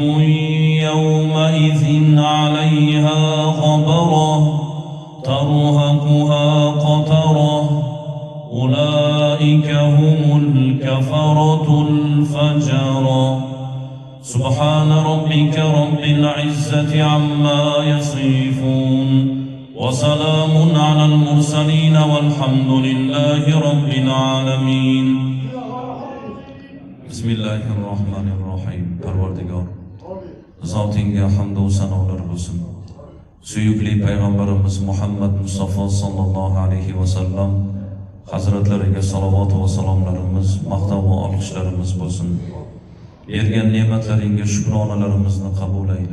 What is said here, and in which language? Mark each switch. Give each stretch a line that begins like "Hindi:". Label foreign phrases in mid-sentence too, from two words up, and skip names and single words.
Arabic: يومئذ عليها غبرة ترهقها قترة أولئك هم الكفرة الفجرة سبحان ربك رب العزة عما يصفون وسلام على المرسلين والحمد لله رب العالمين بسم الله الرحمن الرحيم
Uzbek: Parvardigor Zotingga hamd va sanolar bo'lsin. Suyukli payg'ambarimiz Muhammad Mustafa
Arabic: صلى الله عليه وسلم
Uzbek: hazratlariga salovat va salomlarimiz, maqtov va olqishlarimiz bo'lsin. Bergan ne'matlaringga shukronalarimizni qabul ayla.